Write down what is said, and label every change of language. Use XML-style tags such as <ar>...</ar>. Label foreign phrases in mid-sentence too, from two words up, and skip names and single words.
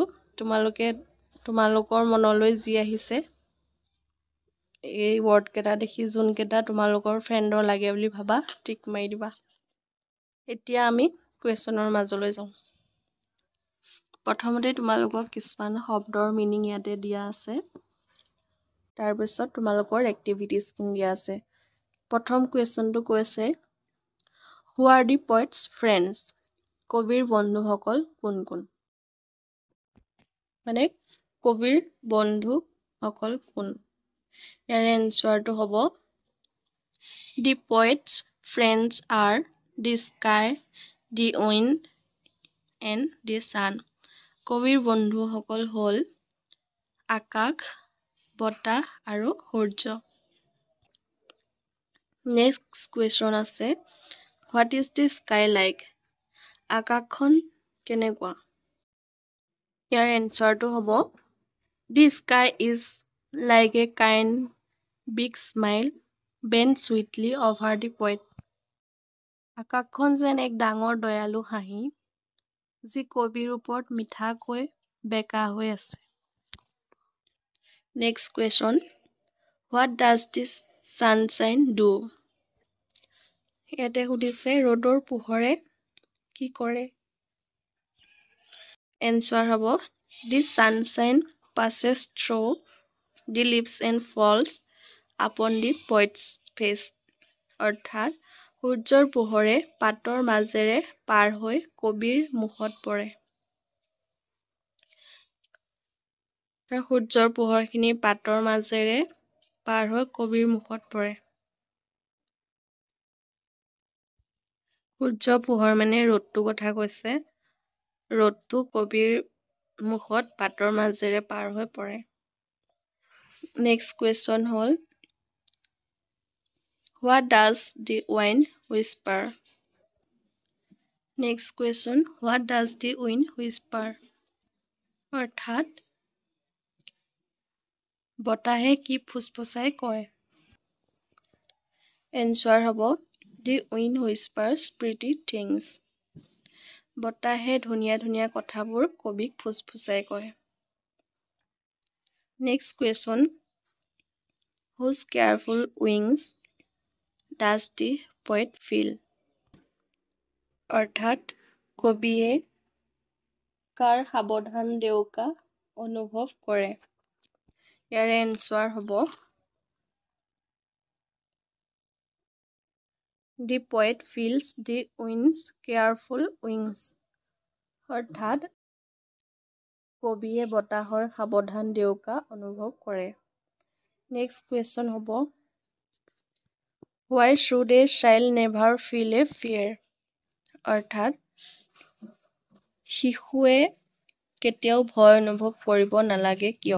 <as>তোমালোকৰ মনলৈ যি আহিছে এই ৱৰ্ড কেইটা দেখি যোনকেইটা তোমালোকৰ ফ্ৰেণ্ডৰ লাগে বুলি ভাবা টিক মাৰি দিবা। এতিয়া আমি কুৱেশ্যনৰ মাজলৈ যাওঁ। প্ৰথমতে তোমালোকক কিছুমান শব্দৰ মিনিং ইয়াতে দিয়া আছে। তাৰপিছত তোমালোকৰ এক্টিভিটিজখিনি দিয়া আছে। প্ৰথম কুৱেশ্যনটো কৈছে</as> <en>Who are the poet's friends?</en> <as>কবিৰ বন্ধুসকল কোন কোন? মানে কবিৰ বন্ধুসকল কোন? ইয়াৰ এনসাৰটো হ'ব</as> <en>The poet's friends are the sky, the wind, and the sun.</en> <as>কবিৰ বন্ধুসকল হ'ল আকাশ, বতাহ আৰু সূৰ্য।</as> <en>next question আছে What is the sky like?</en> <as>আকাশখন কেনেকুৱা? ইয়াৰ এনসাৰটো হ'ব</as> <en>The sky is like a kind big smile bent sweetly over the poet.</en> <as>আকাশখন যেন এক ডাঙৰ দয়ালু হাঁহি যি কবিৰ ওপৰত মিঠাকৈ বেকা হৈ আছে।</as> <en>next question What does this sunshine do?</en> <as>ইয়াতে সুধিছে ৰ'দৰ পোহৰে কি কৰে? এনসাৰ হ'ব</as> <en>The sunshine passes through the leaves and falls upon the poet's face.</en> <as>অৰ্থাৎ সূৰ্যৰ পোহৰে পাতৰ মাজেৰে পাৰ হৈ কবিৰ মুখত পৰে। সূৰ্যৰ পোহৰখিনি পাতৰ মাজেৰে পাৰ হৈ কবিৰ মুখত পৰে। সূৰ্য পোহৰ মানে ৰ'দটো কথা কৈছে। ৰ'দটো কবিৰ মুখত পাতৰ মাজেৰে পাৰ হৈ পৰে।</as> <en>next question হ'ল What does the wind whisper? next question What does the wind whisper?</en> <as>অৰ্থাৎ বতাহে কি ফুসফুসাই কয়? এনসাৰ হ'ব</as> <en>The wind whispers pretty things.</en> <as>বতাহে ধুনীয়া ধুনীয়া কথাবোৰ কবিক ফুসফুসাই কয়।</as> <en>next question Whose careful wings does the poet feel?</en> <as>অৰ্থাৎ কবিয়ে কাৰ সাৱধান দেউকা অনুভৱ কৰে? ইয়াৰে এনচাৰ হ'ব</as> <en>The poet feels the wind's careful wings.</en> <as>অৰ্থাৎ কবিয়ে বতাহৰ সাৱধান দেউকা অনুভৱ কৰে।</as> <en>next question হ'ব Why should a child never feel a fear?</en> <as>অৰ্থাৎ শিশুৱে কেতিয়াও ভয় অনুভৱ কৰিব নালাগে কিয়?</as>